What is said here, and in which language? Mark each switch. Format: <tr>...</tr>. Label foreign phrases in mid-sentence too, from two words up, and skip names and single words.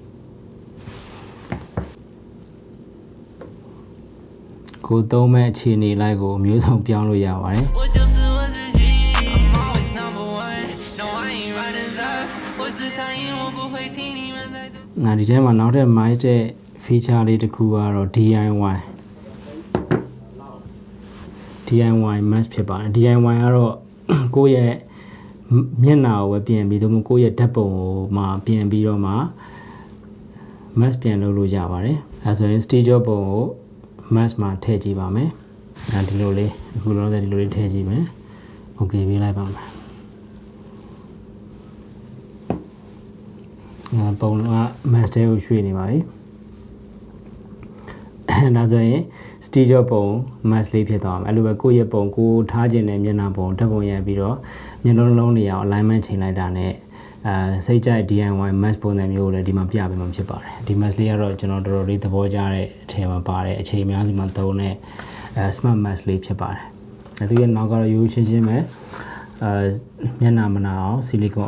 <my>ကိုသုံးမဲ့အခြေအနေလိုက်ကိုမျိုးစုံပြောင်းလို့ရပါတယ်ဒီထဲမှာနောက်ထပ် မိုက်တဲ့ feature လေးတစ်ခုကတော့</my> <en>DIY mask</en> <my>ဖြစ်ပါတယ် DIY ကတော့ကိုယ့်ရဲ့မျက်နှာကိုပဲပြင်ပြီးသို့မဟုတ်ကိုယ့်ရဲ့ဓာတ်ပုံကိုမှပြင်ပြီးတော့မှ mask ပြန်လုပ်လို့ရပါတယ်အဲဆိုရင်</my> <en>stage of</en> <my>ပုံကို mask မှာထည့်ကြည့်ပါမယ်ဒီလိုလေးအခုလောဆယ်ဒီလိုလေးထည့်ကြည့်မယ် okay ပေးလိုက်ပါမယ် ပုံက mask တဲကိုရွှေ့နေပါပြီဒါဆိုရင်</my> <en>stage of</en> <my>ပုံ mask လေးဖြစ်သွားမယ်အဲ့လိုပဲကိုယ့်ရဲ့ပုံကိုထားခြင်းနဲ့မျက်နှာပုံဓာတ်ပုံရိုက်ပြီးတော့မျက်လုံးလုံးတွေအောင် alignment ချိန်လိုက်တာနဲ့စိတ်ကြိုက်</my> <en>DIY mask</en> <my>ပုံစံမျိုးကိုလည်းဒီမှာပြပေးမှာဖြစ် ပါတယ်ဒီ mask လေးကတော့ကျွန်တော်တော်တော်လေးသဘောကျတဲ့အထည်မှာပါတယ်အခြေအများစုမှာသုံးတဲ့</my> <en>smart mask</en> <my>လေးဖြစ်ပါတယ်သူရဲ့နောက်ကတော့ရိုးချင်းချင်းပဲမျက်နှာမနာအောင်ဆီလီကွန်</my>